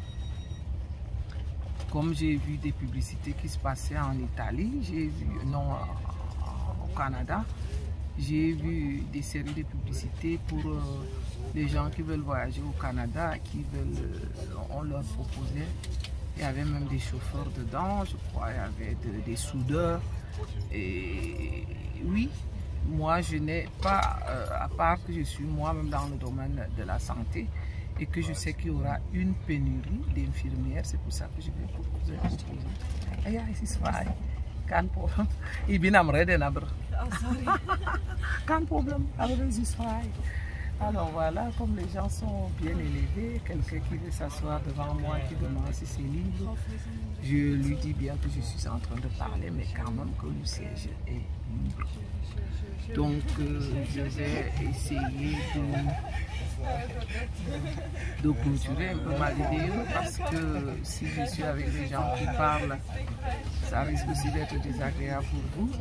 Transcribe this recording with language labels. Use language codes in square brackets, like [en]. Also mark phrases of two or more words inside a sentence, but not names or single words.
[fr] Comme j'ai vu des publicités qui se passaient en Italie, j'ai vu, non, au Canada, j'ai vu des séries de publicités pour les gens qui veulent voyager au Canada, qui veulent, on leur proposait, il y avait même des chauffeurs dedans, je crois, il y avait des soudeurs. Et oui, moi je n'ai pas, à part que je suis moi-même dans le domaine de la santé, et que je sais qu'il y aura une pénurie d'infirmières, c'est pour ça que je vais proposer un projet. [nl] Ja, het is waar. Geen probleem. Ik ben aan het redden, aber. Sorry. Geen probleem, aber het is waar. [fr] Alors voilà, comme les gens sont bien élevés, quelqu'un qui veut s'asseoir devant moi, qui demande si c'est libre, je lui dis bien que je suis en train de parler, mais quand même que le siège est libre. Donc je vais essayer de clôturer un peu ma vidéo, parce que si je suis avec des gens qui parlent, ça risque aussi d'être désagréable pour vous.